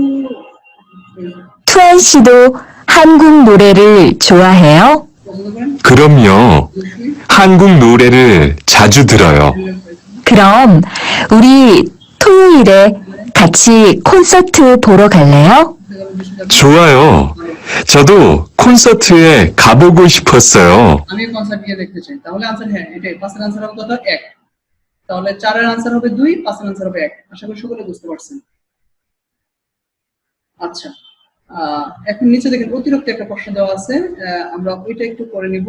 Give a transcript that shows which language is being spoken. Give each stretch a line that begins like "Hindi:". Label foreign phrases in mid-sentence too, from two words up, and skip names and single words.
Korean: 투안 씨도 한국 노래를 좋아해요?
Bangla: পছন্দ করেন
Korean: 그럼요. 한국 노래를 자주 들어요. 그럼 우리 토요일에 같이 콘서트 보러 갈래요? 좋아요. 저도 콘서트에 가보고 싶었어요.
Bangla: আমি কনসার্ট গিয়ে দেখতে চাই তাহলে आंसर হ্যাঁ এটাই পাঁচের आंसर হবে কত 1 তাহলে 4 এর आंसर হবে 2 5 এর आंसर হবে 1 আশা করি সকলে বুঝতে পারছেন আচ্ছা এখন নিচে দেখেন অতিরিক্ত একটা প্রশ্ন দেওয়া আছে আমরা ওইটা একটু পড়ে নিব